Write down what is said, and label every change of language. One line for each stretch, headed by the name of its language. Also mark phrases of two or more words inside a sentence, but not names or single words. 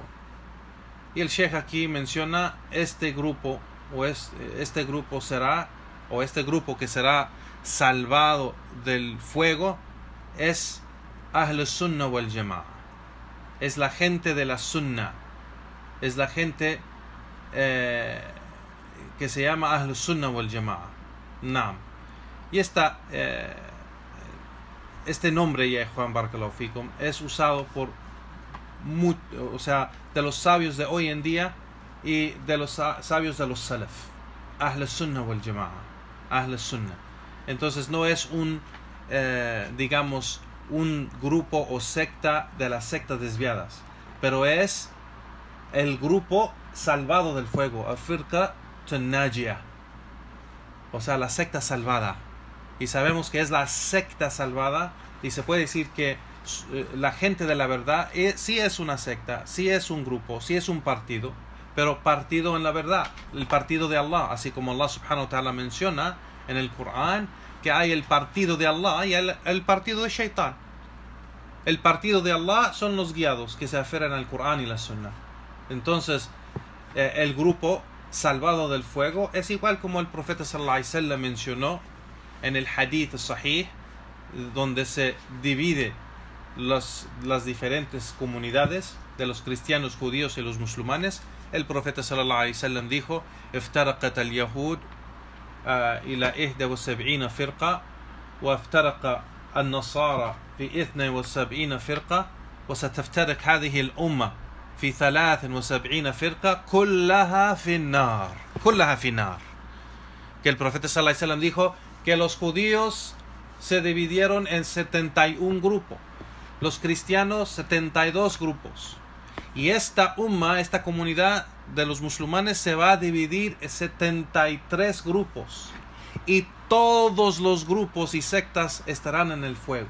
Spanish: Y el Sheikh aquí menciona este grupo, este grupo que será salvado del fuego es
Arabic: أهل السنة والجماعة.
Spanish: Es la gente de la Sunnah, es la gente que se llama
Arabic: أهل السنة والجماعة.
Spanish: Naam. Y este nombre, ya Juan
Arabic: بارك الله فيكم,
Spanish: es usado por de los sabios de hoy en día y de los sabios de los Salaf.
Arabic: أهل السنة والجماعة، أهل السنة.
Spanish: Entonces no es digamos, un grupo o secta de las sectas desviadas, pero es el grupo salvado del fuego,
Arabic: الفرقة الناجية.
Spanish: o sea, la secta salvada. Y sabemos que es la secta salvada, y se puede decir que la gente de la verdad sí es una secta, sí es un grupo, sí es un partido, pero partido en la verdad, el partido de Allah, así como
Arabic: الله سبحانه وتعالى
Spanish: menciona en el Corán que hay el partido de Allah y el partido de Shaitán. El partido de Allah son los guiados que se aferran al Corán y la Sunna. Entonces, el grupo salvado del fuego es igual como el profeta
Arabic: صلى الله عليه وسلم
Spanish: mencionó en el
Arabic: حديث صحيح,
Spanish: donde se divide las diferentes comunidades de los cristianos, judíos y los musulmanes. El profeta
Arabic: صلى الله عليه وسلم dijo: "افترقت اليهود إلى 71 فرقة وافترق النصارى في 72 فرقة وستفترق هذه الأمة في 73 فرقة كلها في النار." كلها في النار.
Spanish: Que el profeta
Arabic: صلى الله عليه وسلم
Spanish: dijo que los judíos se dividieron en 71 grupos, los cristianos 72 grupos, y esta umma, esta comunidad de los musulmanes, se va a dividir en 73 grupos, y todos los grupos y sectas estarán en el fuego.